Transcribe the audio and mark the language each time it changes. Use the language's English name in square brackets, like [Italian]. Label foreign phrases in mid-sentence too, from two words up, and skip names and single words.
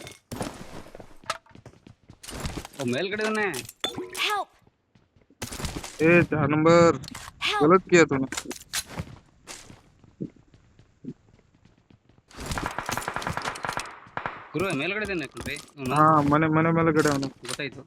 [Kannada] ಮೇಲ್ಗಡೆ [Hindi] ए 4 नंबर [English] Help! [Hindi] गलत किया तूने। [Kannada] ಗುರು ಮೇಲ್ಗಡೆ ಇದ್ದಾನೆ ಕಣ್ರಿ ಇವನು. ಹಾ ಮನೆ ಮೇಲ್ಗಡೆ ಅವನು. ಗೊತ್ತಾಯ್ತು.